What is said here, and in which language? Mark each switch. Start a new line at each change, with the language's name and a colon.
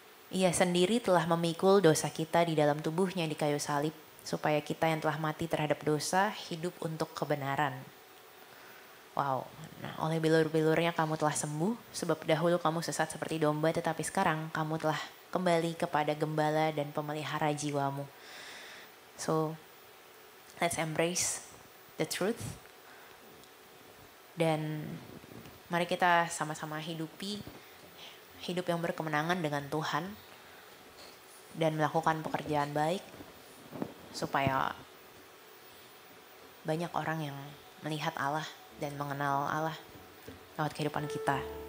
Indonesian: Ia sendiri telah memikul dosa kita di dalam tubuhnya di kayu salib, supaya kita yang telah mati terhadap dosa hidup untuk kebenaran. Wow, nah oleh bilur-bilurnya kamu telah sembuh, sebab dahulu kamu sesat seperti domba, tetapi sekarang kamu telah kembali kepada gembala dan pemelihara jiwamu.
English: So, let's embrace the truth.
Indonesian: Dan mari kita sama-sama hidupi hidup yang berkemenangan dengan Tuhan dan melakukan pekerjaan baik supaya banyak orang yang melihat Allah dan mengenal Allah lewat kehidupan kita.